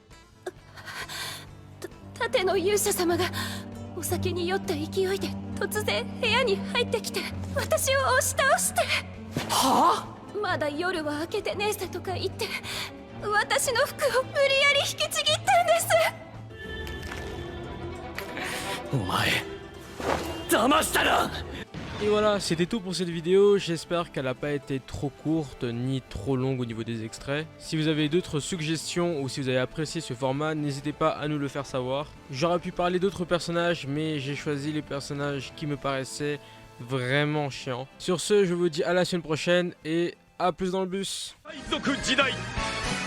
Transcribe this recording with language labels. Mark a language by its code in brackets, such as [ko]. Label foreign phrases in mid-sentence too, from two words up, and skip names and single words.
[ja] 盾の勇者様がお酒に酔った勢いで突然部屋に入ってきて私を押し倒して。はあ？まだ夜は明けてねえぜとか言って私の服を無理やり引きちぎったんです。お前騙したな！ [fr] Et voilà, c'était tout pour cette vidéo, j'espère qu'elle n'a pas été trop courte ni trop longue au niveau des extraits. Si vous avez d'autres suggestions ou si vous avez apprécié ce format, n'hésitez pas à nous le faire savoir. J'aurais pu parler d'autres personnages, mais j'ai choisi les personnages qui me paraissaient vraiment chiants. Sur ce, je vous dis à la semaine prochaine et à plus dans le bus. [ja] 海賊時代